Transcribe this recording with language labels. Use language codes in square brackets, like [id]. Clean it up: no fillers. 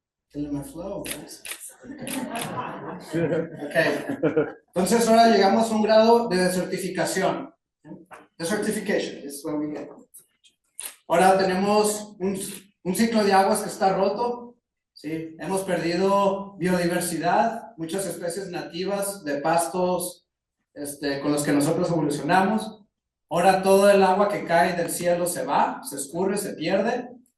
[en] Killing my flow, guys. Okay. [es] Entonces ahora llegamos a un grado de desertificación. [en] Desertification is what we get. [es] Ahora tenemos un ciclo de aguas que está roto. ¿Sí? Hemos perdido biodiversidad, muchas especies nativas de pastos con los que nosotros evolucionamos. Ahora todo el agua que cae del cielo se va, se escurre, se pierde.